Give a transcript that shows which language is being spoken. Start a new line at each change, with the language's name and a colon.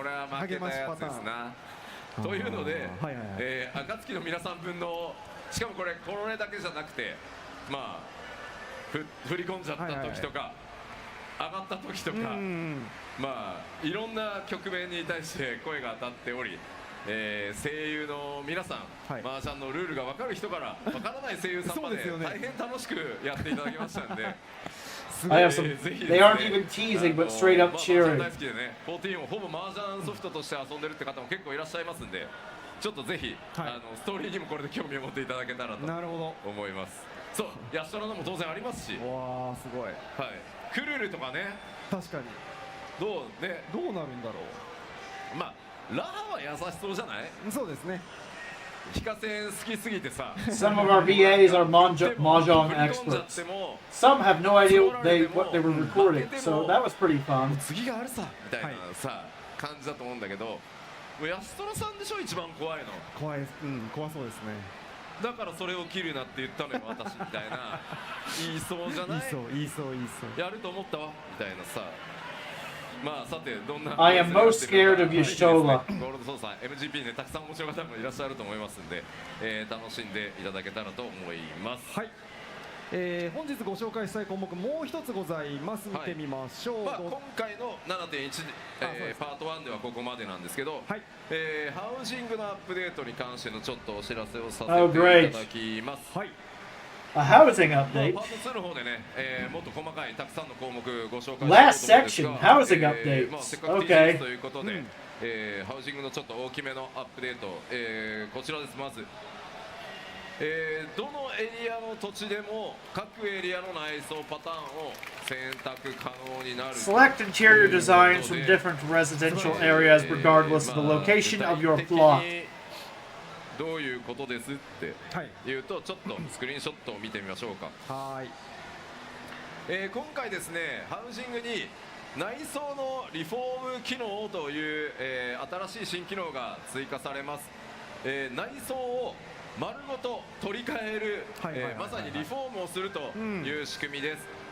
Japanese: これは負けたやつですな。というので、暁の皆さん分の、しかもこれだけじゃなくて、まあ振り込んじゃった時とか、上がった時とか、まあいろんな局面に対して声が当たっており、声優の皆さん、麻雀のルールが分かる人から分からない声優さんまで大変楽しくやっていただきましたんで。
English: I have some. They aren't even teasing, but straight up cheering.
Japanese: 大好きでね、14をほぼ麻雀ソフトとして遊んでるって方も結構いらっしゃいますんで、ちょっとぜひ、ストーリーにもこれで興味を持っていただけたらと思います。そう、ヤシトラのも当然ありますし。わあ、すごい。クルルとかね。確かに。どうね。どうなるんだろう。まあラハは優しそうじゃない？そうですね。非課線好きすぎてさ。
English: Some of our VAs are mahjong experts. Some have no idea what they were recording, so that was pretty fun.
Japanese: 次があるさみたいなさ感じだと思うんだけど、もうヤストラさんでしょ一番怖いの。怖い、怖そうですね。だからそれを切るなって言ったのよ私みたいな。言いそうじゃない？言いそう。やると思ったわみたいなさ。まあさてどんな
English: I am most scared of Yashtola.
Japanese: ゴールドソーサー MGP ねたくさん面白い方もいらっしゃると思いますんで、楽しんでいただけたらと思います。はい。本日ご紹介したい項目もう一つございます。見てみましょう。今回の 7.1、パート1ではここまでなんですけど、ハウジングのアップデートに関してのちょっとお知らせをさせていただきます。
English: A housing update.
Japanese: パート2の方でね、もっと細かいたくさんの項目ご紹介
English: Last section, housing updates.
Japanese: せっかく T シャツということで、ハウジングのちょっと大きめのアップデート、こちらです。まず、どのエリアの土地でも各エリアの内装パターンを選択可能になる。
English: Select interior designs from different residential areas regardless of the location of your plot.
Japanese: どういうことですって言うと、ちょっとスクリーンショットを見てみましょうか。今回ですね、ハウジングに内装のリフォーム機能という、新しい新機能が追加されます。内装を丸ごと取り替える、まさにリフォームをするという仕組みです。